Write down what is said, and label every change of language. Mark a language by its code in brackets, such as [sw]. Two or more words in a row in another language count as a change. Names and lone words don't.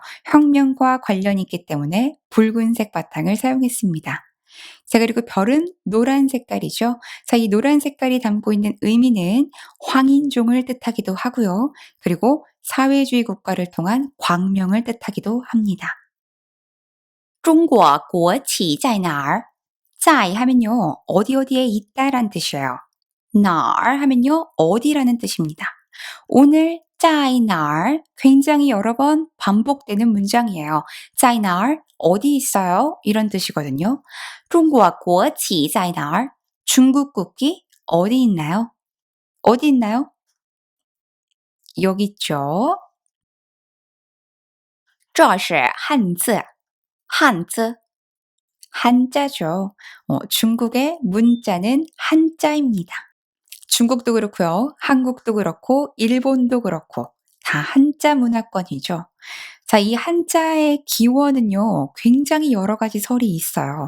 [ko] 혁명과 관련이 있기 때문에 붉은색 바탕을 사용했습니다. 자, 그리고 별은 노란 색깔이죠. 자, 이 노란 색깔이 담고 있는 의미는 황인종을 뜻하기도 하고요. 그리고 사회주의 국가를 통한 광명을 뜻하기도 합니다. [zh] 中国国旗在哪儿? [ko] 在 하면요, 어디 어디에 있다란 뜻이에요. 哪儿 하면요, 어디라는 뜻입니다. 오늘 [zh] 在哪儿 [ko] 굉장히 여러 번 반복되는 문장이에요. [zh] 在哪儿 [ko] 어디 있어요? 이런 뜻이거든요. [zh] 中国国旗在哪儿? [ko] 중국 국기 어디 있나요? 어디 있나요? 여기 있죠. [zh] 这是汉字. 汉字. [ko] 한자죠. 중국의 문자는 한자입니다. 중국도 그렇고요. 한국도 그렇고 일본도 그렇고 다 한자 문화권이죠. 자, 이 한자의 기원은요, 굉장히 여러 가지 설이 있어요.